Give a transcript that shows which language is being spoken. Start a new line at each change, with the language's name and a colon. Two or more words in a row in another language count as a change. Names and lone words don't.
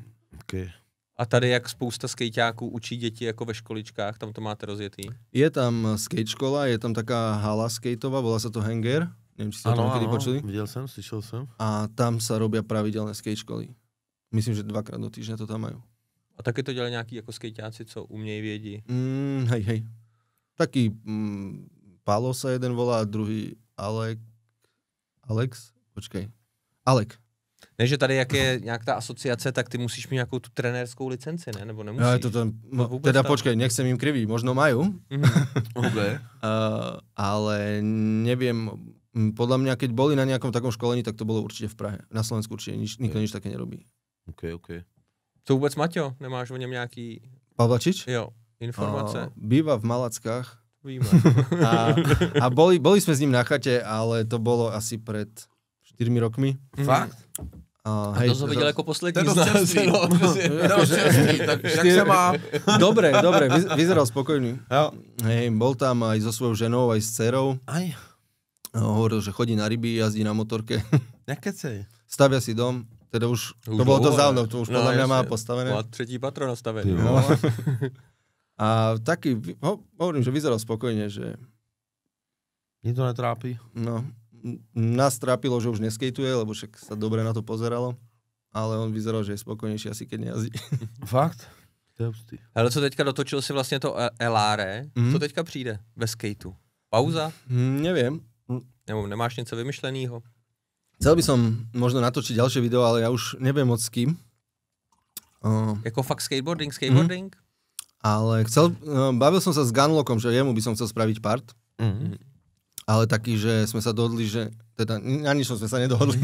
Czech: Okay. A tady jak spousta skejťáků učí děti jako ve školičkách, tam to máte rozjetý?
Slovak: Je tam skate škola, je tam taká hala skateová, volá sa to Hangar. Neviem, či ste o tom kedy počuli.
Czech: Viděl jsem, slyšel jsem.
Slovak: A tam sa robia pravidelné skate školy. Myslím, že 2krát do týždňa to tam majú.
Czech: A taky to dělají nějaký jako skejťáci, co umějí, vědí.
Slovak: Hej. Taký Pálo sa jeden volá, druhý Alex?
Czech: Počkej. Alek. Ne, že tady jak je nějak ta asociace, tak ty musíš mít nějakou tu trenérskou licenci, ne? Nebo nemusíš?
Slovak: Ja, to tam, teda počkej, nechcem im kriviť, možno majú. Okay. Ale neviem, podľa mňa, keď boli na nejakom takom školení, tak to bolo určite v Prahe. Na Slovensku určite nikto nič také nerobí. Okay.
Czech: To vůbec, Maťo? Nemáš o něm nějaký... Pavlačič? Jo, informace?
Slovak: Býva v Malackách.
Czech: Víme.
Slovak: A boli sme s ním na chate, ale to bolo asi pred 4 rokmi.
Czech: Fakt? A To jsem viděl jako poslední To je z nás. čerstvý. Tak jak se má?
Slovak: Dobre, vyzeral spokojný.
Czech: Jo.
Slovak: Hej, bol tam aj so svojou ženou, aj s dcerou. Aj, Hovoril, že chodí na ryby, jazdí na motorke.
Czech: nekecej.
Slovak: Stavia si dom. Teda už to Už bolo to
Czech: dlouho,
Slovak: dávno,
Czech: ne?
Slovak: to už podľa mňa má
Czech: jasně.
Slovak: postavené.
Czech: Má 3. patro nastavené. No.
Slovak: A taký, hovorím, že vyzeral spokojne, že
Czech: Mě to netrápí.
Slovak: no, nás trápilo, že už neskejtuje, lebo však sa dobre na to pozeralo, ale on vyzeral, že je spokojnejší asi keď nejazdí.
Czech: Fakt? To je hustý. Hele, co teďka dotočil si vlastně to Eláre, co teďka přijde ve skateu? Pauza?
Slovak: Neviem.
Czech: Nebo nemáš něco vymyšlenýho?
Slovak: Chcel by som možno natočiť ďalšie video, ale ja už neviem moc s kým.
Czech: Jako fakt skateboarding?
Slovak: Ale bavil som sa s Gunlockom, že jemu by som chcel spraviť part. Ale taký, že sme sa dohodli, že teda na ničom sme sa nedohodli.